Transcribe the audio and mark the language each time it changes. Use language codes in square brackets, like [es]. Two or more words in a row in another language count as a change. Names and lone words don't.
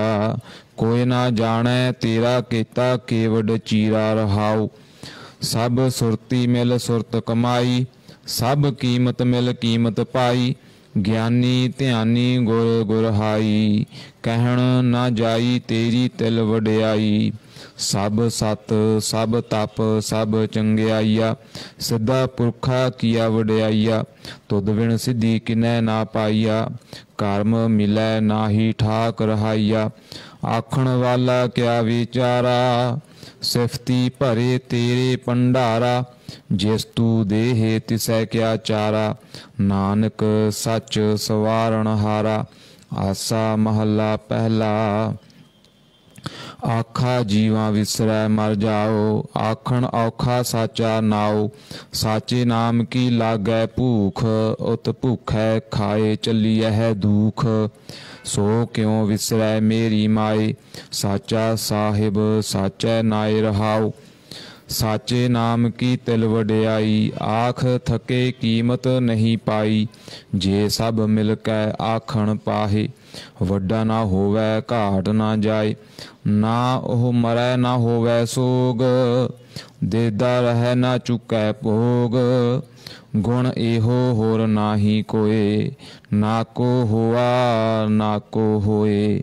[pa] ਕੋਈ ਨਾ ਜਾਣੈ ਤੇਰਾ ਕੇਤਾ ਕੇਵਡੁ ਚੀਰਾ ਰਹਾਉ। ਸਭ ਸੁਰਤੀ ਮਿਲਿ ਸੁਰਤਿ ਕਮਾਈ, ਸਭ ਕੀਮਤਿ ਮਿਲਿ ਕੀਮਤਿ ਪਾਈ। ਗਿਆਨੀ ਧਿਆਨੀ ਗੁਰ ਗੁਰਹਾਈ, ਕਹਣੁ ਨਾ ਜਾਈ ਤੇਰੀ ਤਿਲੁ ਵਡਿਆਈ। ਸਭ ਸਤ ਸਭ ਤਪ ਸਭ ਚੰਗਿਆਈਆ, ਸਿਧਾ ਪੁਰਖਾ ਕੀਆ ਵਡਿਆਈਆ। ਤੁਧੁ ਬਿਨੁ ਸਿਧੀ ਕਿਨੈ ਨਾ ਪਾਇਆ, ਕਰਮਿ ਮਿਲੈ ਨਾਹੀ ਠਾਕਿ ਰਹਾਇਆ। ਆਖਣ ਵਾਲਾ ਕਿਆ ਵੇਚਾਰਾ, ਸਿਫਤੀ ਭਰੇ ਤੇਰੇ ਭੰਡਾਰਾ। ਜਿਸੁ ਤੂ ਦੇਹਿ ਤਿਸੈ ਕਿਆ ਚਾਰਾ, ਨਾਨਕ ਸਚੁ ਸਵਾਰਣਹਾਰਾ। ਆਸਾ ਮਹਲਾ ਪਹਿਲਾ। ਆਖਾ ਜੀਵਾ ਵਿਸਰੈ ਮਰਿ ਜਾਉ, ਆਖਣਿ ਅਉਖਾ ਸਾਚਾ ਨਾਉ। ਸਾਚੇ ਨਾਮ ਕੀ ਲਾਗੈ ਭੂਖ, ਉਤੁ ਭੂਖੈ ਖਾਇ ਚਲੀਅਹਿ ਦੂਖ। ਸੋ ਕਿਉ ਵਿਸਰੈ ਮੇਰੀ ਮਾਇ, ਸਾਚਾ ਸਾਹਿਬੁ ਸਾਚੈ ਨਾਇ ਰਹਾਉ। ਸਾਚੇ ਨਾਮ ਕੀ ਤਿਲੁ ਵਡਿਆਈ, ਆਖਿ ਥਕੇ ਕੀਮਤਿ ਨਹੀ ਪਾਈ। ਜੇ ਸਭਿ ਮਿਲਿ ਕੈ ਆਖਣ ਪਾਹਿ, ਵੱਡਾ ਨਾ ਹੋਵੈ ਘਾਟ ਨਾ ਜਾਏ, ਨਾ ਉਹ ਮਰੈ ਨਾ ਹੋਵੈ ਸੋਗ, ਦੇਦਾ ਰਹਿ ਨਾ ਚੁਕੈ ਭੋਗ। ਗੁਣ ਇਹੋ ਹੋਰ ਨਾਹੀ ਕੋਏ, ਨਾ ਕੋ ਹੋਆ ਨਾ ਕੋ ਹੋਏ।